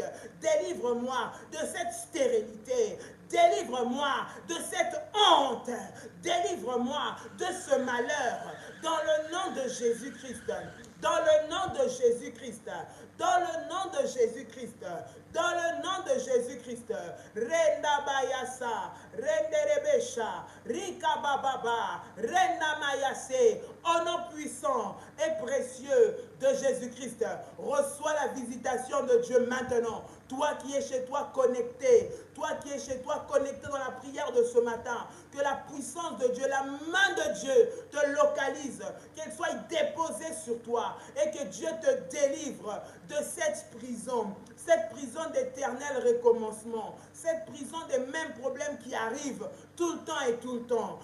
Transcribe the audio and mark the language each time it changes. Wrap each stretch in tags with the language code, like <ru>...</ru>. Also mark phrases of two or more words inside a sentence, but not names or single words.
<fr>Délivre-moi de cette stérilité. Délivre-moi de cette honte. Délivre-moi de ce malheur. Dans le nom de Jésus-Christ. Dans le nom de Jésus-Christ. Dans le nom de Jésus-Christ. Dans le nom de Jésus-Christ. Renda bayasa. Renderebesha. Rika bababa. Renda mayase. Au nom puissant et précieux de Jésus-Christ. Reçois la visitation de Dieu maintenant. Toi qui es chez toi connecté, toi qui es chez toi connecté dans la prière de ce matin, que la puissance de Dieu, la main de Dieu te localise, qu'elle soit déposée sur toi et que Dieu te délivre de cette prison, cette prison d'éternel recommencement, cette prison des mêmes problèmes qui arrivent tout le temps et tout le temps.</fr>